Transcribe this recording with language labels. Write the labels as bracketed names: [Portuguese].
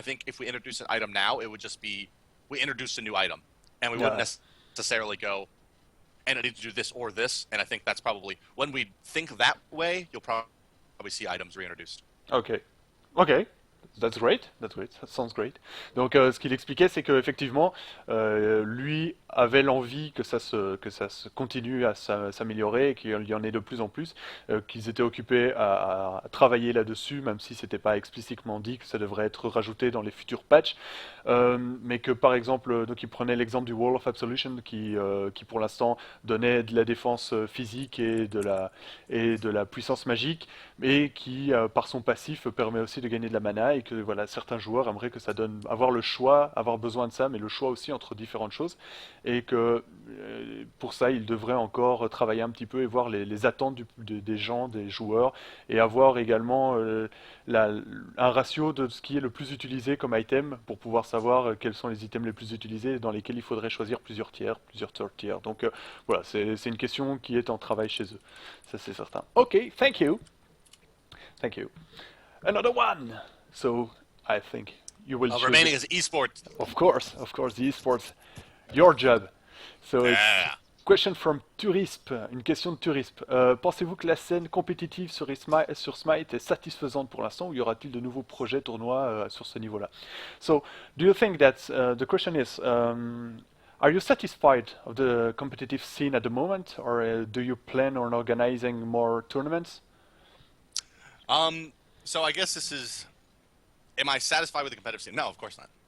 [English] I think if we introduce an item now, it would just be, we introduced a new item, and we wouldn't necessarily go, and I need to do this or this, and I think that's probably, when we think that way, you'll probably see items reintroduced. Ok. Ok. That's great, that sounds great. [French] Donc ce qu'il expliquait, c'est qu'effectivement, lui avait l'envie que ça se continue à s'améliorer et qu'il y en ait de plus en plus, qu'ils étaient occupés à travailler là-dessus, même si c'était pas explicitement dit que ça devrait être rajouté dans les futurs patchs, mais que par exemple, donc il prenait l'exemple du Wall of Absolution qui pour l'instant donnait de la défense physique et de la puissance magique, mais qui par son passif permet aussi de gagner de la mana et que voilà, certains joueurs aimeraient que ça donne, avoir le choix, avoir besoin de ça, mais le choix aussi entre différentes choses, et que pour ça, ils devraient encore travailler un petit peu et voir les attentes des gens, des joueurs, et avoir également un ratio de ce qui est le plus utilisé comme item pour pouvoir savoir quels sont les items les plus utilisés dans lesquels il faudrait choisir plusieurs tiers, plusieurs third tiers. Donc voilà, c'est une question qui est en travail chez eux, ça c'est certain. [English] Ok, thank you. Thank you. Another one. So I think you will choose remaining it. is esports. Of course, the esports. Your job. So it's question from Turisp, [French] une question de Turisp. Pensez-vous que la scène compétitive sur Smite est satisfaisante pour l'instant ou y aura-t-il de nouveaux projets tournois sur ce niveau-là? [English] So, do you think that the question is, are you satisfied of the competitive scene at the moment, or do you plan on organizing more tournaments? So I guess this is, am I satisfied with the competitive scene? No, of course not.